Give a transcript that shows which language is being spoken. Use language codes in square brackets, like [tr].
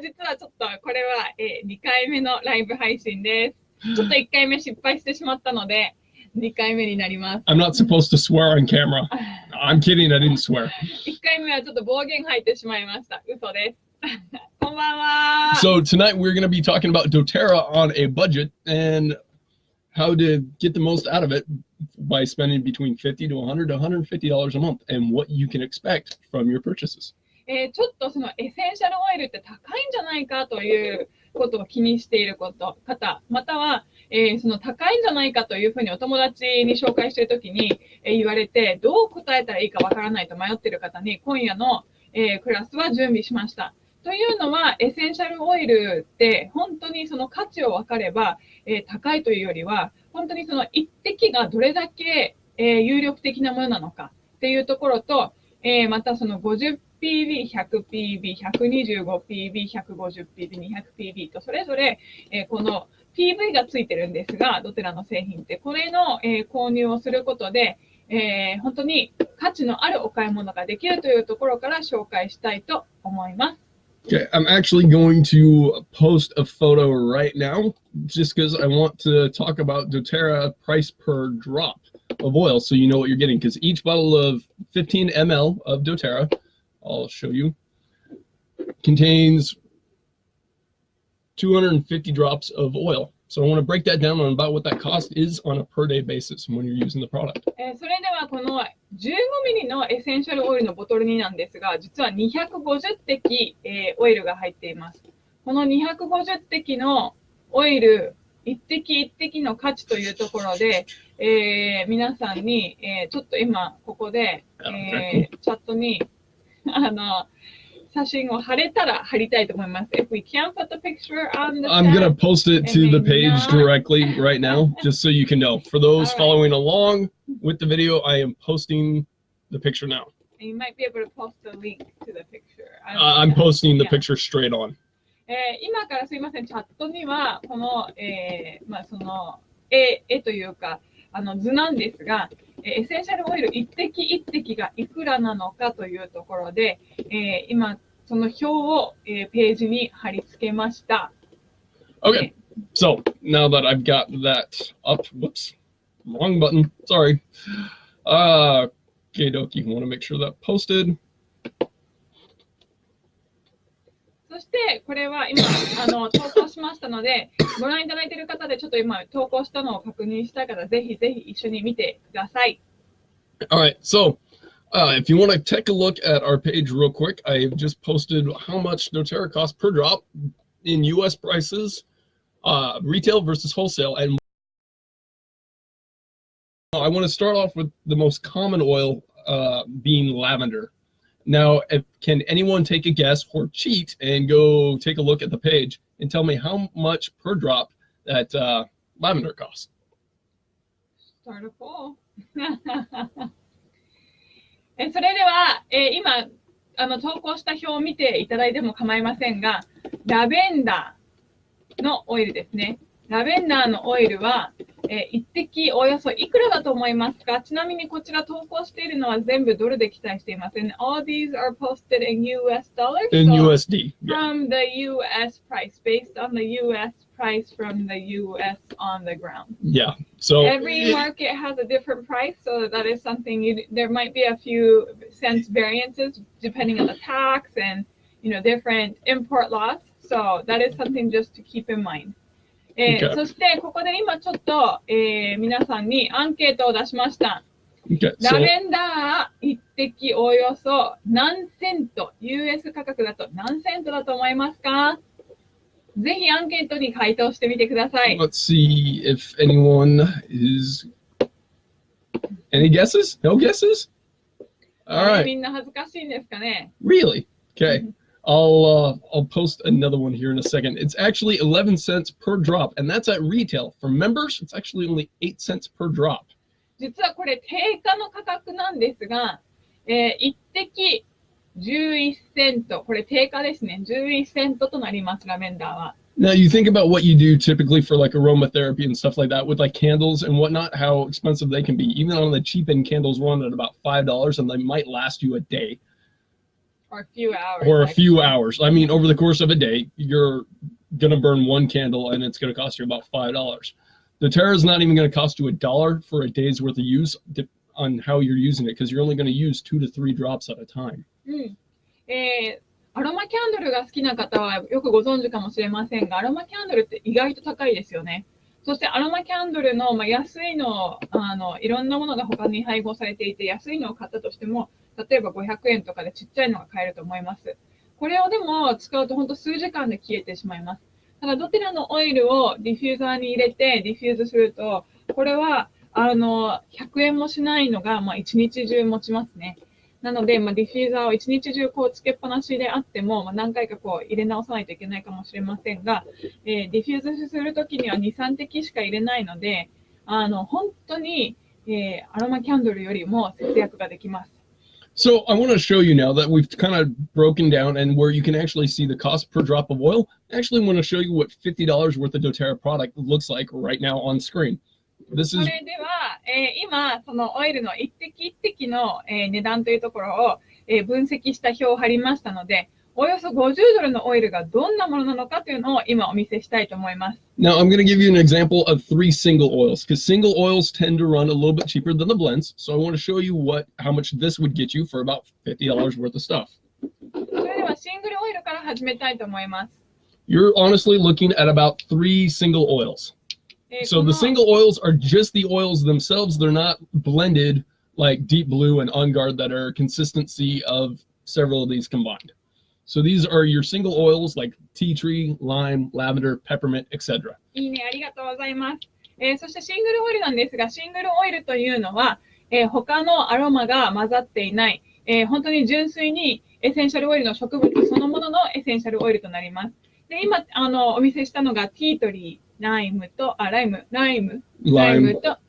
[ja] 実はちょっとこれは、2回目のライブ配信です。ちょっと1回目失敗してしまったので2回目になります。 [en] I'm not supposed to swear on camera. I'm kidding, I didn't swear. [ja] 1回目はちょっと暴言吐いてしまいました。嘘です。こんばんは。 [en] So tonight we're going to be talking about doterra on a budget and how to get the most out of it by spending between $50 to $100 to $150 a month and what you can expect from your purchases. [ja] ちょっとそのエッセンシャルオイルって高いんじゃないかということを気にしている方、または、その高いんじゃないかというふうにお友達に紹介しているときに、言われてどう答えたらいいかわからないと迷っている方に今夜の、クラスは準備しました。というのはエッセンシャルオイルって本当にその価値を分かれば、高いというよりは本当にその一滴がどれだけ、有力的なものなのかっていうところと、またその50PB、100PB、125PB、150PB、200PB とそれぞれ、この PV がついてるんですが、ドテラの製品ってこれの、購入をすることで、本当に価値のあるお買い物ができるというところから紹介したいと思います。 [en] Okay, I'm actually going to post a photo right now just because I want to talk about doterra price per drop of oil so you know what you're getting, because each bottle of 15 ml of doterra, I'll show you, contains 250 drops of oil. So I want to break that down on about what that cost is on a per day basis when you're using the product. [ja] それではこの15ミリのエッセンシャルオイルのボトルになんですが、実は250滴、オイルが入っています。この250滴のオイル一滴一滴の価値というところで、皆さんに、ちょっと今ここで、チャットに写真を貼れたら貼りたいと思います。 [en] If we can't put the picture on the I'm going to post it to the page directly right now, just so you can know. For those following along with the video, I am posting the picture now. You might be able to post a link to the picture. I'm posting the picture straight on. [ja] 今からすいません、チャットにはこの、その絵というか図なんですが、エッセンシャルオイル一滴一滴がいくらなのかというところで、今その表を、ページに貼り付けました。 [en] Okay, so now that I've got that up, whoops, wrong button, sorry. Okay, dokie, want to make sure that posted. [ja] そしてこれは今投稿しましたので、ご覧いただいている方でちょっと今投稿したのを確認したい方、ぜひぜひ一緒に見てください。 [en] All right, so if you want to take a look at our page real quick, I have just posted how much doterra costs per drop in U.S. prices, retail versus wholesale. And I want to start off with the most common oil being lavender. Now, can anyone take a guess or cheat and go take a look at the page and tell me how much per drop that lavender costs? Start a poll. [ja] それでは、今投稿した表を見ていただいても構いませんが、ラベンダーのオイルですね。ラベンダーのオイルは、一滴およそいくらだと思いますか？ちなみにこちら投稿しているのは全部ドルで記載しています。 [en] And all these are posted in US dollars. In USD. From the US price, based on the US price from the US on the ground. Yeah. So every market has a different price, so that is something there might be a few cents variances depending on the tax and different import laws. So that is something just to keep in mind. [ja] そしてここで今ちょっと、皆さんにアンケートを出しました。ラベンダー一滴およそ何セント、US 価格だと何セントだと思いますか？ぜひアンケートに回答してみてください。 [en] Let's see if anyone is. Any guesses? No guesses? All right. [ja] みんな恥ずかしいんですかね？ [en] Really? Okay. I'll post another one here in a second. It's actually 11 cents per drop, and that's at retail. For members, it's actually only 8 cents per drop. [ja] 実はこれ定価の価格なんですが、一滴11セント、これ定価ですね。11セントとなります、ラベンダーは。 [en] Now you think about what you do typically for like aromatherapy and stuff like that with like candles and whatnot, how expensive they can be. Even on the cheap end, candles run at about $5 and they might last you a day. Or a few hours. Or a few hours. I mean, over the course of a day, you're going to burn one candle and it's going to cost you about $5. doTERRA is not even going to cost you $1 for a day's worth of use on how you're using it because you're only going to use 2 to 3 drops at a time. [ja] アロマキャンドルが好きな方はよくご存知かもしれませんが、アロマキャンドルって意外と高いですよね。そしてアロマキャンドルの、安いの、いろんなものが他に配合されていて、安いのを買ったとしても、例えば500円とかでちっちゃいのが買えると思います。これをでも使うと本当数時間で消えてしまいます。ただドテラのオイルをディフューザーに入れてディフューズすると、これは100円もしないのが、1日中持ちますね。なので、ディフューザーを1日中つけっぱなしであっても、何回か入れ直さないといけないかもしれませんが、ディフューズするときには2、3滴しか入れないので、本当に、アロマキャンドルよりも節約ができます。 [en] So I want to show you now that we've kind of broken down and where you can actually see the cost per drop of oil. I actually want to show you what $50 worth of doTERRA product looks like right now on screen. [ja] それでは、今、そのオイルの一滴一滴の、値段というところを、分析した表を貼りましたので、およそ$50のオイルがどんなものなのかというのを今お見せしたいと思います。 [en] Now I'm going to give you an example of 3 single oils because single oils tend to run a little bit cheaper than the blends. So I want to show you how much this would get you for about $50 worth of stuff. [ja] それではシングルオイルから始めたいと思います。 [en] You're honestly looking at about 3 single oils. So the single oils are just the oils themselves. They're not blended like Deep Blue and On Guard that are consistency of several of these combined. So these are your single oils like tea tree, lime, lavender, peppermint, etc. [ja] いいね、ありがとうございます。そしてシングルオイルなんですが、シングルオイルというのは、他のアロマが混ざっていない、本当に純粋にエッセンシャルオイルの植物そのもののエッセンシャルオイルとなります。で今お見せしたのがティートリー、ライムと、ライムと、